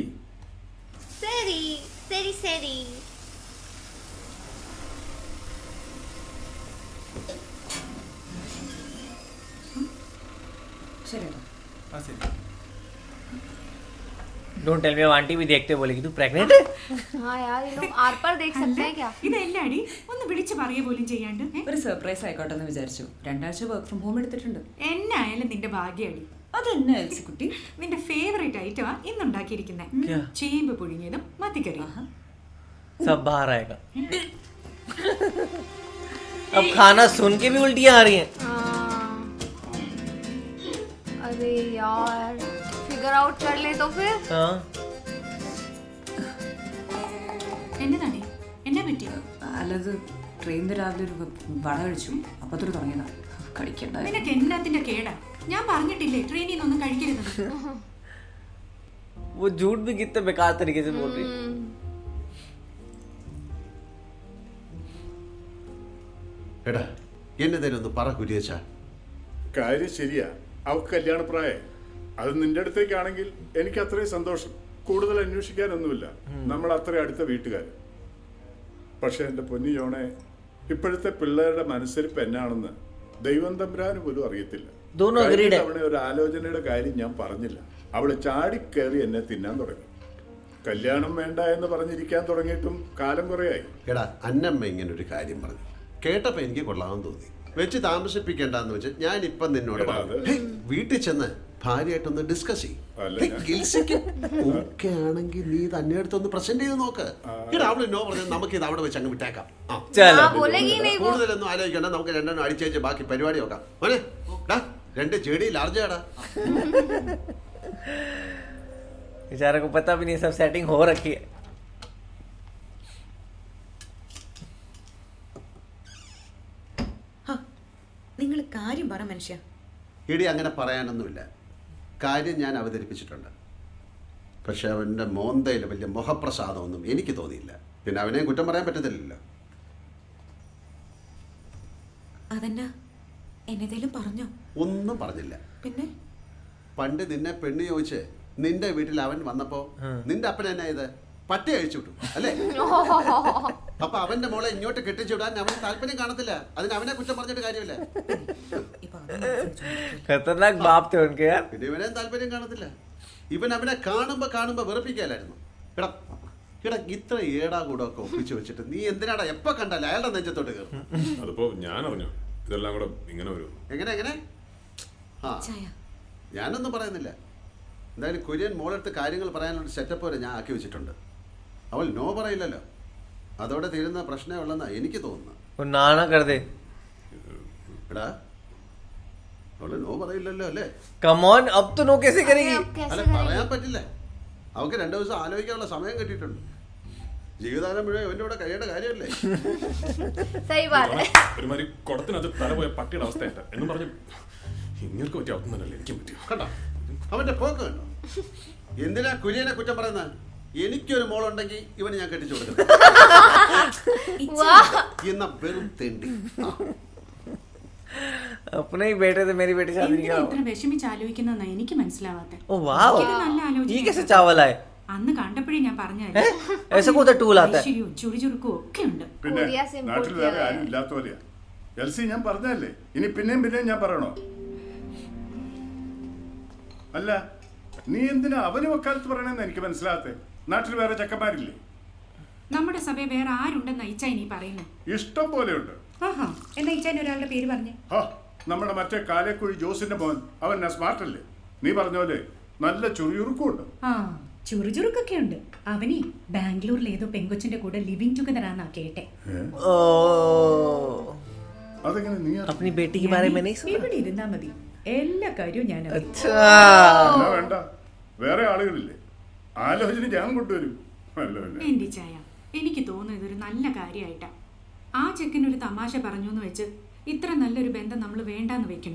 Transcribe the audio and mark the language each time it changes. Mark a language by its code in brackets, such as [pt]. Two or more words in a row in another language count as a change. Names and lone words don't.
[en] sorry sorry sorry. [ml] ശരിയാ. [en] Don't tell me, [hi] अब आंटी भी देखते बोलेगी तू प्रेग्नेंट है. हाँ यार ये लोग आर पर देख सकते हैं क्या? [ml] ഇതെല്ലാടി ഒന്ന് വിളിച്ചു പറയ പോലും ചെയ്യാണ്ട് ഒരു സർപ്രൈസ് ആയിക്കോട്ടെ എന്ന് വിചാരിച്ചു. 2 ആഴ്ച [en] work from home [ml] എടുത്തിട്ടുണ്ട്. എന്നായാലും നിന്റെ ഭാഗ്യടി. അതെന്നെ എൽസിക്കുട്ടി? നിന്റെ ഫേവറേറ്റ് ഐറ്റമാ ഇന്നുണ്ടാക്കിയിരിക്കുന്നത്. [hi] क्या? [ml] ചേമ്പ് പുഴുങ്ങിയതും മത്തിക്കറി. [hi] सब बाहर आएगा. अब खाना सुन के भी उल्टियां आ रही हैं. अरे यार [en] figure out [hi] कर ले तो फिर. हाँ, [ml] എന്നതാണേ, എന്നാ പറ്റി? അല്ലത് ട്രെയിനിൽ രാവിലെ ഒരു വട കഴിച്ചു. അപ്പത്തൊരു തുടങ്ങിയതാ കഴിക്കണ്ട. നിനക്ക് എന്നാത്തിന്റെ കേടാ? ഞാൻ പറഞ്ഞിട്ടില്ലേ ട്രെയിനിൽ നിന്നൊന്നും കഴിക്കരുത്. [hi] वो झूठ भी कितने बेकार तरीके से बोल रही है. [ml] എടാ, എന്നതേലും ഒന്ന് പറ കുര്യച്ച. കാര്യം ശരിയാ, അവൾക്ക് കല്യാണപ്രായം. അത് നിന്റെ അടുത്തേക്കാണെങ്കിൽ എനിക്ക് അത്രയും സന്തോഷം. കൂടുതൽ അന്വേഷിക്കാനൊന്നുമില്ല, നമ്മൾ അത്ര അടുത്ത വീട്ടുകാർ. പക്ഷെ എൻ്റെ പൊന്നു ജോണെ, ഇപ്പോഴത്തെ പിള്ളേരുടെ മനസ്സിരിപ്പ് എന്നാണെന്ന് ദൈവം തമ്പുരാന് പോലും അറിയത്തില്ല. [hi] दोनों agreed है. [ml] തവണ ഒരു ആലോചനയുടെ കാര്യം ഞാൻ പറഞ്ഞില്ല, അവള് ചാടിക്കേറി എന്നെ തിന്നാൻ തുടങ്ങി. കല്യാണം വേണ്ട എന്ന് പറഞ്ഞിരിക്കാൻ തുടങ്ങിയിട്ടും കാലം കുറയായി. എടാ, അന്നമ്മ ഇങ്ങനെ ഒരു കാര്യം പറഞ്ഞു കേട്ടപ്പോ എനിക്ക് കൊള്ളാമെന്ന് തോന്നി. വെച്ച് താമസിപ്പിക്കേണ്ടെന്ന് വെച്ച് ഞാൻ ഇപ്പം നിന്നോട് എടാ, പറഞ്ഞു. അത് ഹേയ്, വീട്ടിൽ ചെന്ന് ഭാര്യയായിട്ടൊന്ന് ഡിസ്കസ് അല്ല, ചെയ്യും. ഓക്കെ ആണെങ്കിൽ നീ തന്നെ അടുത്തൊന്ന് പ്രസന്റ് ചെയ്ത് നോക്ക്. ഇവിടെ അവള് നോ പറഞ്ഞാൽ നമുക്ക് ഇത് അവിടെ വെച്ച് അങ്ങ് വിട്ടേക്കാം. [hi] चलो बोलेगी नहीं वो. [ml] കൂടുതലൊന്നും ആലോചിക്കണ്ട, നമുക്ക് രണ്ടെണ്ണം അടിച്ചേച്ച് ബാക്കി പരിപാടി നോക്കാം. മോനെ ഡാ 2 ചെടി ലാർജാടാ. [hi] बेचारे को पता भी नहीं सब सेटिंग हो रखी है. [ml] നിങ്ങൾ കാര്യം പറ മനുഷ്യ. ഇടി അങ്ങനെ പറയാനൊന്നുമില്ല. കാര്യം ഞാൻ അവതരിപ്പിച്ചിട്ടുണ്ട്. പക്ഷെ അവൻ്റെ മോന്തയിൽ വലിയ മുഖപ്രസാദമൊന്നും എനിക്ക് തോന്നിയില്ല. പിന്നെ അവനെ കുറ്റം പറയാൻ പറ്റത്തില്ലല്ലോ. അതെന്നാ എന്നതേലും പറഞ്ഞോ? ഒന്നും പറഞ്ഞില്ല. പിന്നെ പണ്ട് നിന്നെ പെണ്ണ് ചോദിച്ച് നിന്റെ വീട്ടിൽ അവൻ വന്നപ്പോ നിന്റെ അപ്പൻ എന്നാ ഇത് പട്ടി അഴിച്ചു വിട്ടു അല്ലേ? അപ്പൊ അവന്റെ മോളെ ഇങ്ങോട്ട് കെട്ടിച്ചു വിടാൻ അവന് താല്പര്യം കാണത്തില്ല. അതിന് അവനെ കുറ്റം പറഞ്ഞിട്ട് കാര്യമില്ല. [hi] खतरनाक बाप थे उनके यार. [ml] പിന്നെ ഇവനെ താല്പര്യം കാണത്തില്ല. ഇവൻ അവനെ കാണുമ്പോ വെറുപ്പിക്കലായിരുന്നു. എടാ ഇത്ര ഏടാ കൂടെ ഒക്കെ ഒപ്പിച്ചു വെച്ചിട്ട് നീ എന്തിനാടാ എപ്പോ കണ്ടാലും അയാളുടെ നെഞ്ചത്തോട്ട് കയറും? അതിപ്പോ ഞാൻ അറിഞ്ഞു ഇതെല്ലാം കൂടെ ഇങ്ങനെ വരും. എങ്ങനെ ആ ഞാനൊന്നും പറയുന്നില്ല. എന്തായാലും കുര്യൻ മോളെടുത്ത് കാര്യങ്ങൾ പറയാനുള്ള സെറ്റപ്പ് വരെ ഞാൻ ആക്കി വെച്ചിട്ടുണ്ട്. അവൾ നോ പറയില്ലല്ലോ. അതോടെ തീരുന്ന പ്രശ്നമേ ഉള്ളെന്നാ എനിക്ക് തോന്നുന്നത്. [hi] वो नाना कर दे. [ml] എടാ അവള് നോ പറയില്ലല്ലോ അല്ലേ? [en] come on [hi] अब तो नो कैसे करेगी? अब कैसे [ml] അല്ല പറയാൻ പറ്റില്ല. അവൾക്ക് 2 ദിവസം ആലോചിക്കാനുള്ള സമയം കിട്ടിയിട്ടുണ്ട്. ജീവിതകാലം മുഴുവൻ ഇവന്റെ കൂടെ കഴിയേണ്ട കാര്യമല്ലേ? [hi] सही बात है. [ml] ഒരുമാതിരി കുടത്തിനകത്ത് തല പോയ പട്ടിയുടെ അവസ്ഥയായിട്ട് എന്നും പറഞ്ഞു ഇങ്ങനെ പറ്റിയ അവസ്ഥ തന്നെയല്ലേ എനിക്കും പറ്റിയോ? കണ്ടോ അവന്റെ പോക്ക് കണ്ടോ? എന്തിനാ കുര്യനെ കുറ്റം പറയുന്നത്? എനിക്കൊരു മോളുണ്ടെങ്കിൽ ഇവന് ഞാൻ കെട്ടിച്ചു കൊടുക്കുന്നത്. എന്ന വെറും തെണ്ടി. [hi] अपने ही बेटे थे मेरी बेटी शादी [ml] എന്തിനാ [hi] क्या [ml] ഇത്ര വിഷമിച്ച് ആലോചിക്കുന്നതെന്നാ എനിക്ക് മനസ്സിലാവാത്തെ. ओ वाओ ഇത് നല്ല ആലോചന. [hi] ये कैसे चावल आए? [ml] അന്ന് കണ്ടപ്പോഴേ ഞാൻ പറഞ്ഞു [hi] ऐसा कौन सा टूल आता है? [ml] ചുറുചുറുക്കും ഒക്കെ ഉണ്ട്. പിന്നെ [hi] कोरिया से import [ml] നാട്ടിൽ [hi] किया [ml] വേറെ [hi] है. [ml] ആരും ഇല്ലാത്ത പോലെയാ. എൽസി ഞാൻ പറഞ്ഞല്ലേ, ഇനി പിന്നെയും ഞാൻ പറയണോ? അല്ല നീ എന്തിനാ അവന് വക്കാലത്ത് പറയണെന്ന് എനിക്ക് മനസ്സിലാകത്തെ. നാട്ടിൽ വേറെ ചക്കന്മാരില്ലേ? നമ്മുടെ സഭയിൽ വേറെ ആരുണ്ടെന്ന് ഇച്ചായി നീ പറയുന്നേ? ഇഷ്ടം പോലെയുണ്ട്. ആഹാ എന്നാ ഇച്ചായി ഒരാളുടെ പേര് പറഞ്ഞേ. നമ്മുടെ മറ്റേ കാലേക്കുഴി ജോസിന്റെ മോൻ അവൻ സ്മാർട്ട് അല്ലേ? നീ പറഞ്ഞ പോലെ നല്ല ചുറിയുറുക്കുണ്ട്. ആ ചുറുചുറുക്കൊക്കെ ഉണ്ട്. അവനെ ബാംഗ്ലൂരിൽ ഏതോ പെങ്കൊച്ചിന്റെ കൂടെ [en] living together [ml] ആണെന്നാ കേട്ടെ. ओ അതെങ്ങനെ നീ [hi] अपनी बेटी के बारे में नहीं सुना? [ml] ഇവിടെ ഇരുന്നാ മതി, എല്ലാ കാര്യവും ഞാൻ അറിയും. [hi] अच्छा [ml] വേണ്ട, വേറെ ആളുകളില്ലേ? ആലോചന ഞാൻ കൊണ്ടുവരും. എന്റെ ചായ എനിക്ക് തോന്നുന്നു ഇതൊരു നല്ല കാര്യമായിട്ടാ. ആ ചെക്കനൊരു തമാശ പറഞ്ഞു എന്ന് വെച്ച് ഇത്ര നല്ലൊരു ബന്ധം നമ്മൾ വേണ്ടാന്ന് വെക്കണോ?